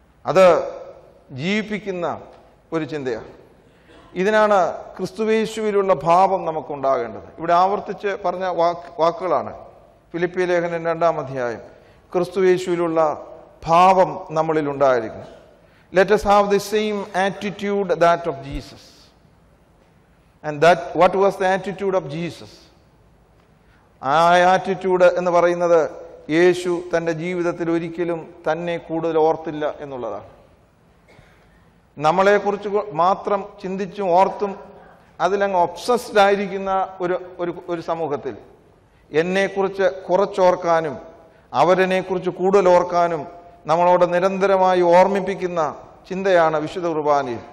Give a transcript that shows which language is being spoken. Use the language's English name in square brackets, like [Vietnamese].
[Malayalam] അത് ജീവിപ്പിക്കുന്ന ഒരു ചിന്തയാണ്. ഇതിനാണ് ക്രിസ്തുയേശുവിലുള്ള ഭാവം നമുക്കുണ്ടാകേണ്ടത്. ഇവിടെ ആവർത്തിച്ച് പറഞ്ഞ വാക്കുകളാണ്. ഫിലിപ്പി ലേഖനം 2-ാം അധ്യായം. ക്രിസ്തുയേശുവിലുള്ള ഭാവം നമ്മളിൽ ഉണ്ടായിരിക്കണം. [English] Let us have the same attitude that of Jesus. And what was the attitude of Jesus? [Malayalam] ആ ആറ്റിറ്റ്യൂഡ് എന്ന് പറയുന്നത് യേശു തൻ്റെ ജീവിതത്തിൽ ഒരിക്കലും തന്നെ കൂടുതൽ ഓർത്തില്ല എന്നുള്ളതാണ്. നമ്മളെക്കുറിച്ച് മാത്രം ചിന്തിച്ചും ഓർത്തും അതിലങ്ങ് ഒബ്സസ്ഡ് ആയിരിക്കുന്ന ഒരു സമൂഹത്തിൽ എന്നെക്കുറിച്ച് കുറച്ചോർക്കാനും അവരെന്നെക്കുറിച്ച് കൂടുതൽ ഓർക്കാനും നമ്മളോട് നിരന്തരമായി ഓർമ്മിപ്പിക്കുന്ന ചിന്തയാണ് വിശുദ്ധ കുർബാനയിൽ.